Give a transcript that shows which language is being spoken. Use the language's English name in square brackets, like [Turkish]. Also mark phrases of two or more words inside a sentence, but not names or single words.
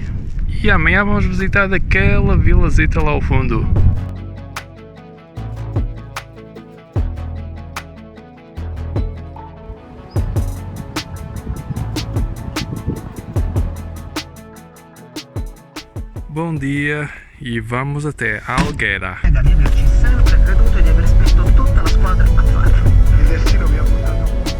[Portuguese] E amanhã vamos visitar aquela vilazita lá ao fundo. Bom dia e vamos até Alghera. [Italian] Di averci sempre creduto e di aver spinto tutta la squadra a farlo. Il destino mi ha portato.